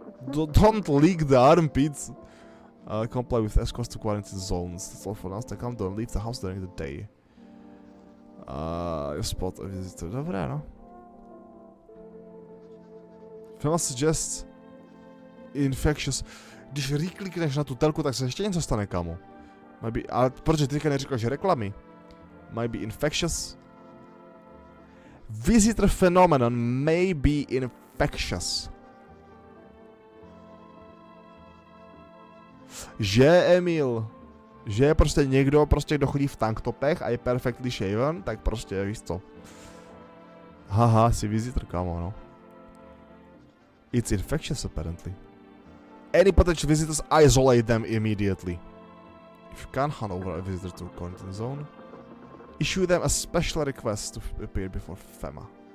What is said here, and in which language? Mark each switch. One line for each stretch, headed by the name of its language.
English: Don't leak the armpits. Comply with escorts to quarantine zones. That's all for now. Stay calm, don't leave the house during the day. Spot a visitor.
Czech: Dobré, no.
English: FEMA suggests infectious.
Czech: Když reklikneš na tu telku, tak se ještě něco stane, kámo. Ale protože teďka neříkal, že reklamy.
English: Might be infectious. Visitor phenomenon may be infectious.
Czech: Že, Emil, že prostě někdo, kdo chodí v tanktopech a je
English: perfectly shaven,
Czech: tak prostě, víš co. Haha, jsi visitor, kámo, no.
English: It's infectious, apparently. Any potential visitors, isolate them immediately. If you can't hand over a visitor to a quarantine zone, issue them a special request to appear before FEMA.